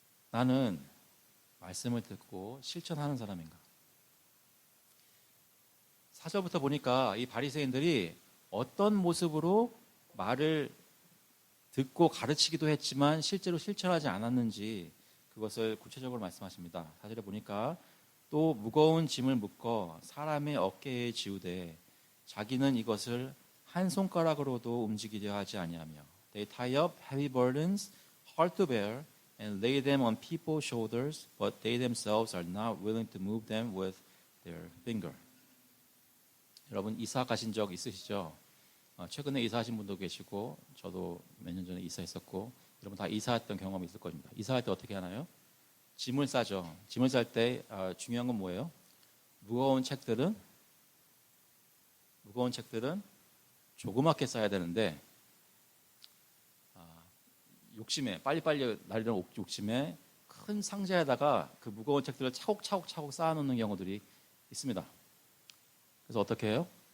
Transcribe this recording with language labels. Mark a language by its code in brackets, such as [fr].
[ko] 나는 말씀을 듣고 실천하는 사람인가? 4절부터 보니까 이 바리새인들이 어떤 모습으로 말을 듣고 가르치기도 했지만 실제로 실천하지 않았는지 그것을 구체적으로 말씀하십니다. 4절에 보니까 또 무거운 짐을 묶어 사람의 어깨에 지우되 자기는 이것을 한 손가락으로도 움직이려 하지 아니하며 [en] They tie up heavy burdens hard to bear and lay them on people's shoulders but they themselves are not willing to move them with their finger. [ko] 여러분 이사 가신 적 있으시죠? 최근에 이사하신 분도 계시고 저도 몇 년 전에 이사했었고 여러분 다 이사했던 경험이 있을 겁니다. 이사할 때 어떻게 하나요? 짐을 싸죠. 짐을 쌀 때 중요한 건 뭐예요? 무거운 책들은 조그맣게 싸야 되는데 욕심에 빨리빨리 날리는 욕심에 큰 상자에다가 그 무거운 책들을 차곡차곡 쌓아놓는 경우들이 있습니다. 그래서 어떻게 해요?